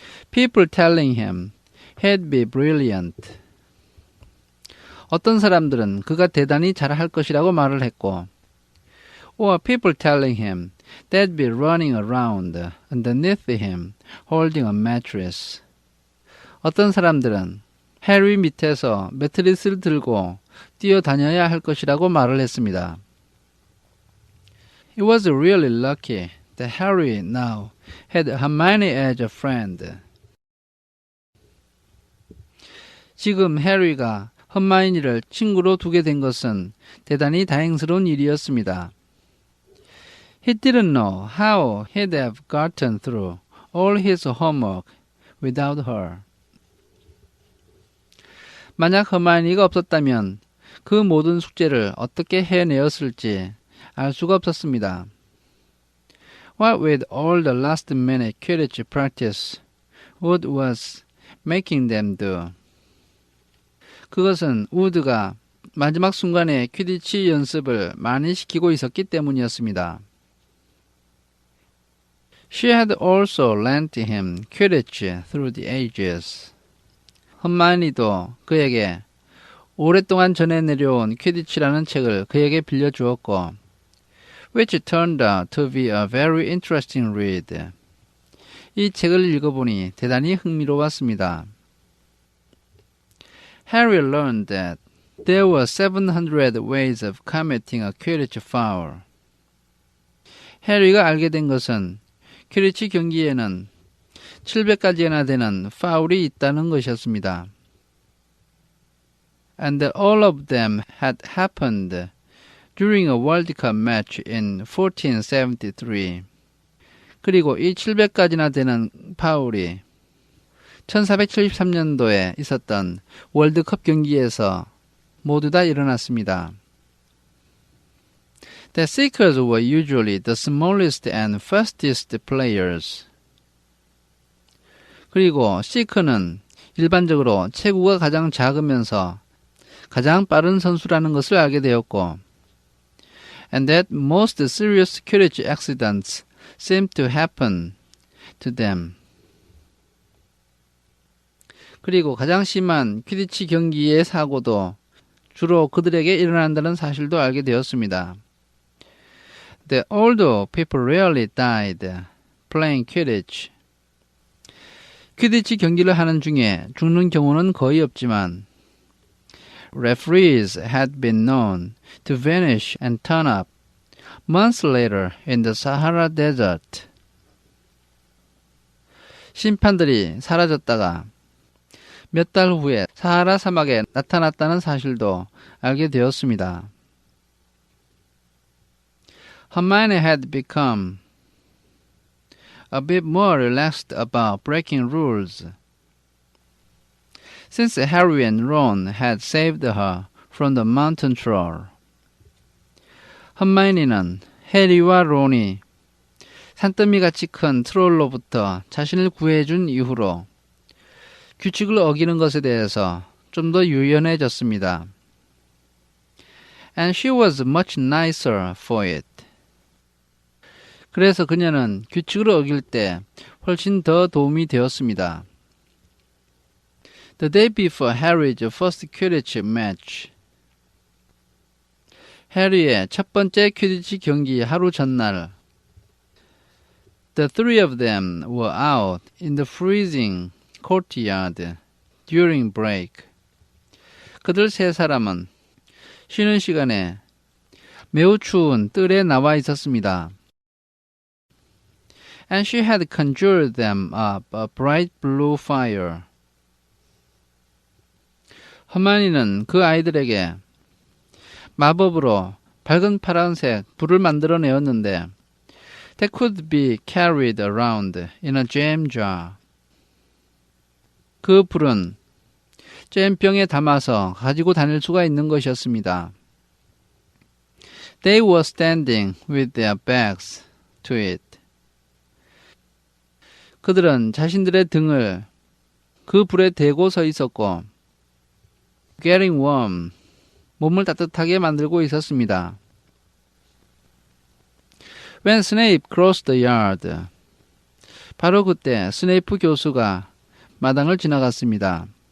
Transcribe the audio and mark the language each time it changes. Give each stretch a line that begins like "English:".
English: People telling him he'd be brilliant.
Korean: 어떤 사람들은 그가 대단히 잘할 것이라고 말을 했고
English: or people telling him they'd be running around underneath him holding a mattress.
Korean: 어떤 사람들은 해리 밑에서 매트리스를 들고 뛰어다녀야 할 것이라고 말을 했습니다.
English: It was really lucky that Harry now had Hermione as a friend.
Korean: 지금 해리가 헐마이니를 친구로 두게 된 것은 대단히 다행스러운 일이었습니다.
English: He didn't know how he'd have gotten through all his homework without her.
Korean: 만약 허마이니가 없었다면 그 모든 숙제를 어떻게 해내었을지 알 수가 없었습니다.
English: What with all the last-minute Quidditch practice, Wood was making them do.
Korean: 그것은 우드가 마지막 순간에 퀴디치 연습을 많이 시키고 있었기 때문이었습니다.
English: She had also lent him Quidditch through the ages.
Korean: 헐마이니도 그에게 오랫동안 전해 내려온 퀴디치라는 책을 그에게 빌려주었고
English: which turned out to be a very interesting read.
Korean: 이 책을 읽어보니 대단히 흥미로웠습니다.
English: Harry learned that there were 700 ways of committing a Quidditch foul.
Korean: 해리가 알게 된 것은 퀴디치 경기에는 700가지나 되는 파울이 있다는 것이었습니다.
English: And that all of them had happened during a World Cup match in 1473.
Korean: 그리고 이 700가지나 되는 파울이 1473년도에 있었던 월드컵 경기에서 모두 다 일어났습니다.
English: The Seekers were usually the smallest and fastest players.
Korean: 그리고 시크는 일반적으로 체구가 가장 작으면서 가장 빠른 선수라는 것을 알게 되었고
English: and that most serious quidditch accidents seem to happen to them.
Korean: 그리고 가장 심한 퀴디치 경기의 사고도 주로 그들에게 일어난다는 사실도 알게 되었습니다.
English: The older people rarely died playing Quidditch.
Korean: 퀴디치 경기를 하는 중에 죽는 경우는 거의 없지만
English: referees had been known to vanish and turn up months later in the Sahara Desert.
Korean: 심판들이 사라졌다가 몇 달 후에 사하라 사막에 나타났다는 사실도 알게 되었습니다.
English: Hermione had become a bit more relaxed about breaking rules since Harry and Ron had saved her from the mountain troll.
Korean: hermione는 해리와 론이 산더미같이 큰 트롤로부터 자신을 구해준 이후로 규칙을 어기는 것에 대해서 좀 더 유연해졌습니다.
English: And she was much nicer for it.
Korean: 그래서 그녀는 규칙을 어길 때 훨씬 더 도움이 되었습니다.
English: The day before Harry's first Quidditch match.
Korean: 해리의 첫 번째 퀴디치 경기 하루 전날
English: The three of them were out in the freezing courtyard during break.
Korean: 그들 세 사람은 쉬는 시간에 매우 추운 뜰에 나와 있었습니다.
English: And she had conjured them up a bright blue fire.
Korean: 허마니는 그 아이들에게 마법으로 밝은 파란색 불을 만들어내었는데
English: that could be carried around in a jam jar.
Korean: 그 불은 잼병에 담아서 가지고 다닐 수가 있는 것이었습니다.
English: They were standing with their backs to it.
Korean: 그들은 자신들의 등을 그 불에 대고 서 있었고
English: getting warm,
Korean: 몸을 따뜻하게 만들고 있었습니다.
English: When Snape crossed the yard,
Korean: 바로 그때 스네이프 교수가 마당을 지나갔습니다.